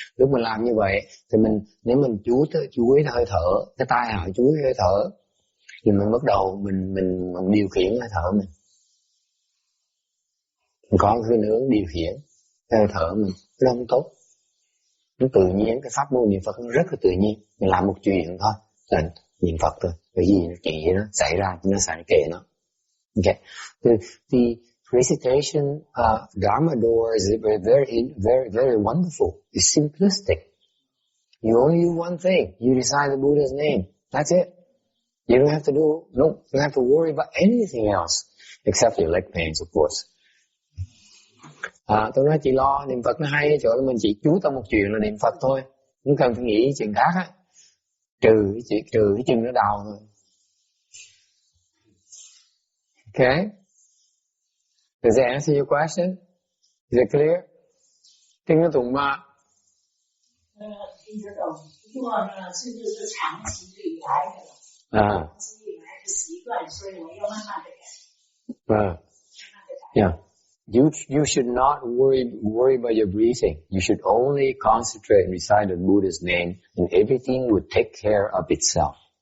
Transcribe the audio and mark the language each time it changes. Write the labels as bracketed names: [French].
[Vietnamese] Lúc mình làm như vậy thì nếu mình chú ý hơi thở, cái tai họ chú ý hơi thở, thì mình bắt đầu mình điều khiển hơi thở mình. Mình có cái hướng điều khiển hơi thở mình, nó không tốt. Nó tự nhiên, cái pháp môn niệm Phật nó rất là tự nhiên. Mình làm một chuyện thôi, là niệm Phật thôi. Cái gì nó chỉ nó xảy ra, nó xảy kệ nó. [English] Okay. The recitation Dharma door is very, very, very wonderful. It's simplistic. You only do one thing. You recite the Buddha's name. That's it. You don't have to you don't have to worry about anything else except your leg pains, of course. [Vietnamese] Tôi nói chỉ lo niệm Phật nó hay ở chỗ là mình chỉ chú tâm một chuyện là niệm Phật thôi, không cần phải nghĩ chuyện khác á, trừ cái chân nó đau thôi. [English] Okay? Does that answer your question? Is it clear? [Vietnamese] Chân nó tụng mà. [Chinese] 听得懂，不过呢，是不是长期以来的？长期以来的习惯，所以我要慢慢的改。 [English] Yeah. You should not worry about your breathing. You should only concentrate and recite the Buddha's name, and everything will take care of itself.